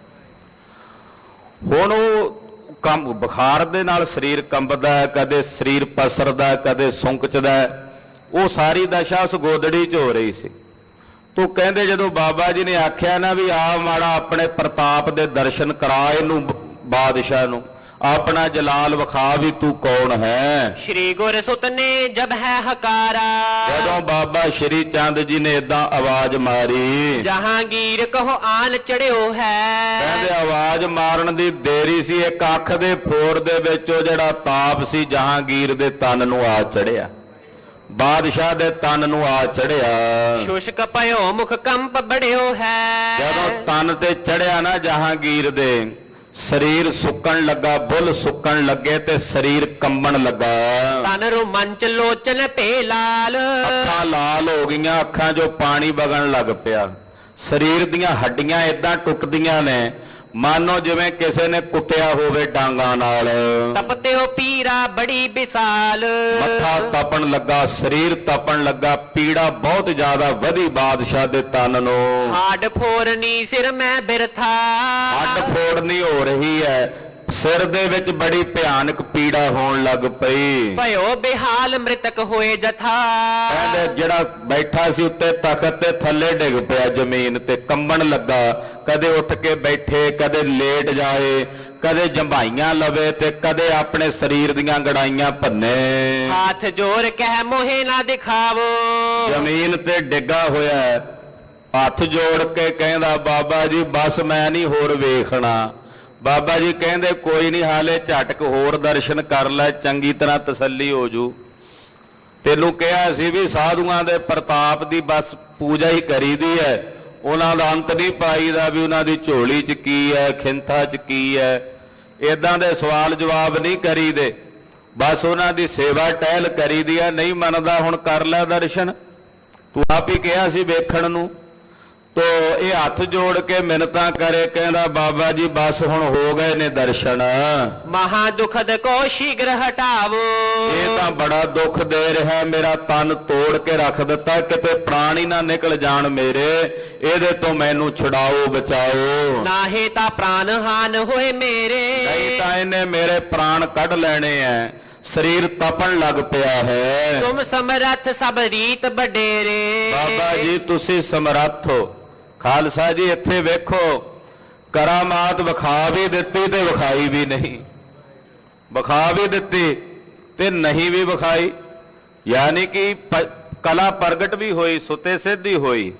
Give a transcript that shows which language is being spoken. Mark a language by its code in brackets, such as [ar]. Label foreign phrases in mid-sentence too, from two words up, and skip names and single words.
[pa] ਹੁਣ ਉਹ ਬੁਖਾਰ ਦੇ ਨਾਲ ਸਰੀਰ ਕੰਬਦਾ ਹੈ, ਕਦੇ ਸਰੀਰ ਪਸਰਦਾ, ਕਦੇ ਸੁੰਕਚਦਾ। ਉਹ ਸਾਰੀ ਦਸ਼ਾ ਉਸ ਗੋਦੜੀ 'ਚ ਹੋ ਰਹੀ ਸੀ। ਤੂੰ ਕਹਿੰਦੇ ਜਦੋਂ ਬਾਬਾ ਜੀ ਨੇ ਆਖਿਆ ਨਾ ਵੀ ਆ ਮਾੜਾ ਆਪਣੇ ਪ੍ਰਤਾਪ ਦੇ ਦਰਸ਼ਨ ਕਰਾ ਇਹਨੂੰ, ਬਾਦਸ਼ਾਹ ਨੂੰ ਆਪਣਾ ਜਲਾਲ ਵਿਖਾ ਵੀ ਤੂੰ ਕੌਣ ਹੈ। [hi] श्री गुर सुत ने जब है हकारा, [pa] ਜਦੋਂ ਬਾਬਾ ਸ਼੍ਰੀ ਚੰਦ ਜੀ ਨੇ ਏਦਾਂ ਆਵਾਜ਼ ਮਾਰੀ, [hi] जहांगीर कहो आन चढ़ियो है। [pa] ਕਹਿੰਦੇ ਆਵਾਜ਼ ਮਾਰਨ ਦੀ ਦੇਰੀ ਸੀ, ਇੱਕ ਅੱਖ ਦੇ ਫੋਰ ਦੇ ਵਿੱਚ ਉਹ ਜਿਹੜਾ ਤਾਪ ਸੀ ਜਹਾਂਗੀਰ ਦੇ ਤਨ ਨੂੰ ਆ ਚੜਿਆ, ਬਾਦਸ਼ਾਹ ਦੇ ਤਨ ਨੂੰ ਆ ਚੜਿਆ। [hi] शुष्क पयो मुख कंप बढ़ियो है। [pa] ਜਦੋਂ ਤਨ ਤੇ ਚੜਿਆ ਨਾ ਜਹਾਂਗੀਰ ਦੇ, ਸਰੀਰ ਸੁੱਕਣ ਲੱਗਾ, ਬੁੱਲ ਸੁੱਕਣ ਲੱਗੇ ਤੇ ਸਰੀਰ ਕੰਬਣ ਲੱਗਾ। [hi] तन रोमांच लोचन पे लाल, [pa] ਅੱਖਾਂ ਲਾਲ ਹੋ ਗਈਆਂ, ਅੱਖਾਂ 'ਚੋਂ ਪਾਣੀ ਵਗਣ ਲੱਗ ਪਿਆ। ਸਰੀਰ ਦੀਆਂ ਹੱਡੀਆਂ ਏਦਾਂ ਟੁੱਟਦੀਆਂ ਨੇ ਮਾਨੋ ਜਿਵੇਂ ਕਿਸੇ ਨੇ ਕੁੱਟਿਆ ਹੋਵੇ ਡਾਂਗਾਂ ਨਾਲ। [hi] तपते हो पीरा बड़ी विशाल, [pa] ਮੱਥਾ ਤਪਣ ਲੱਗਾ, ਸਰੀਰ ਤਪਣ ਲੱਗਾ, ਪੀੜਾ ਬਹੁਤ ਜ਼ਿਆਦਾ ਵਧੀ ਬਾਦਸ਼ਾਹ ਦੇ ਤਨ ਨੂੰ। [hi] हाड फोरनी सिर में बिरथा, [pa] ਹੱਡ ਫੋੜਨੀ ਹੋ ਰਹੀ ਹੈ, ਸਿਰ ਦੇ ਵਿੱਚ ਬੜੀ ਭਿਆਨਕ ਪੀੜਾ ਹੋਣ ਲੱਗ ਪਈ। [hi] भयो बेहाल मृतक होए जथा। [pa] ਕਹਿੰਦੇ ਜਿਹੜਾ ਬੈਠਾ ਸੀ ਉੱਤੇ ਤਖਤ ਤੇ ਥੱਲੇ ਡਿੱਗ ਪਿਆ ਜ਼ਮੀਨ ਤੇ, ਕੰਬਣ ਲੱਗਾ। ਕਦੇ ਉੱਠ ਕੇ ਬੈਠੇ, ਕਦੇ ਲੇਟ ਜਾਏ, ਕਦੇ ਜੰਭਾਈਆਂ ਲਵੇ ਤੇ ਕਦੇ ਆਪਣੇ ਸਰੀਰ ਦੀਆਂ ਗੜਾਈਆਂ ਭੰਨੇ। [hi] हाथ जोर कह मोहे ना दिखावो, [pa] ਜ਼ਮੀਨ ਤੇ ਡਿੱਗਾ ਹੋਇਆ ਹੈ, ਹੱਥ ਜੋੜ ਕੇ ਕਹਿੰਦਾ ਬਾਬਾ ਜੀ ਬਸ ਮੈਂ ਨਹੀਂ ਹੋਰ ਵੇਖਣਾ। ਬਾਬਾ ਜੀ ਕਹਿੰਦੇ ਕੋਈ ਨਹੀਂ, ਹਾਲੇ ਝਟਕ ਹੋਰ ਦਰਸ਼ਨ ਕਰ ਲੈ, ਚੰਗੀ ਤਰ੍ਹਾਂ ਤਸੱਲੀ ਹੋ ਜੂ। ਤੈਨੂੰ ਕਿਹਾ ਸੀ ਵੀ ਸਾਧੂਆਂ ਦੇ ਪ੍ਰਤਾਪ ਦੀ ਬਸ ਪੂਜਾ ਹੀ ਕਰੀਦੀ ਹੈ, ਉਹਨਾਂ ਦਾ ਅੰਤ ਨਹੀਂ ਪਾਈਦਾ ਵੀ ਉਹਨਾਂ ਦੀ ਝੋਲੀ 'ਚ ਕੀ ਹੈ, ਖਿੰਥਾ 'ਚ ਕੀ ਹੈ। ਇਦਾਂ ਦੇ ਸਵਾਲ ਜਵਾਬ ਨਹੀਂ ਕਰੀਦੇ, ਬਸ ਉਹਨਾਂ ਦੀ ਸੇਵਾ ਟਹਿਲ ਕਰੀਦੀ ਹੈ। ਨਹੀਂ ਮੰਨਦਾ, ਹੁਣ ਕਰ ਲੈ ਦਰਸ਼ਨ, ਤੂੰ ਆਪ ਹੀ ਕਿਹਾ ਸੀ ਵੇਖਣ ਨੂੰ। ਤੋ ਇਹ ਹੱਥ ਜੋੜ ਕੇ ਮਿੰਨਤਾਂ ਕਰੇ, ਕਹਿੰਦਾ ਬਾਬਾ ਜੀ ਬਸ ਹੁਣ ਹੋ ਗਏ ਨੇ ਦਰਸ਼ਨ। [hi] महा दुखद को शीघ्र हटावो, [pa] ਇਹ ਤਾਂ ਬੜਾ ਦੁੱਖ ਦੇ ਰਿਹਾ, ਮੇਰਾ ਤਨ ਤੋੜ ਕੇ ਰੱਖ ਦਿੱਤਾ, ਕਿਤੇ ਪ੍ਰਾਣ ਹੀ ਨਾ ਨਿਕਲ ਜਾਣ ਮੇਰੇ, ਇਹਦੇ ਤੋਂ ਮੈਨੂੰ ਛੁਡਾਓ, ਬਚਾਓ। [hi] नाहे ता प्राण हान होए मेरे, [pa] ਨਹੀਂ ਤਾਂ ਇਹਨੇ ਮੇਰੇ ਪ੍ਰਾਣ ਕੱਢ ਲੈਣੇ ਐ। ਸਰੀਰ ਤਪਣ ਲੱਗ ਪਿਆ ਹੈ। [hi] तुम समरथ सब रीत बडेरे। [pa] ਬਾਬਾ ਜੀ ਤੁਸੀਂ ਸਮਰੱਥ ਹੋ। ਖਾਲਸਾ ਜੀ ਇੱਥੇ ਵੇਖੋ, ਕਰਾਮਾਤ ਵਿਖਾ ਵੀ ਦਿੱਤੀ ਤੇ ਵਿਖਾਈ ਵੀ ਨਹੀਂ, ਵਿਖਾ ਵੀ ਦਿੱਤੀ ਤੇ ਨਹੀਂ ਵੀ ਵਿਖਾਈ, ਯਾਨੀ ਕਿ ਕਲਾ ਪ੍ਰਗਟ ਵੀ ਹੋਈ, ਸੁਤੇ ਸਿੱਧੀ ਹੋਈ।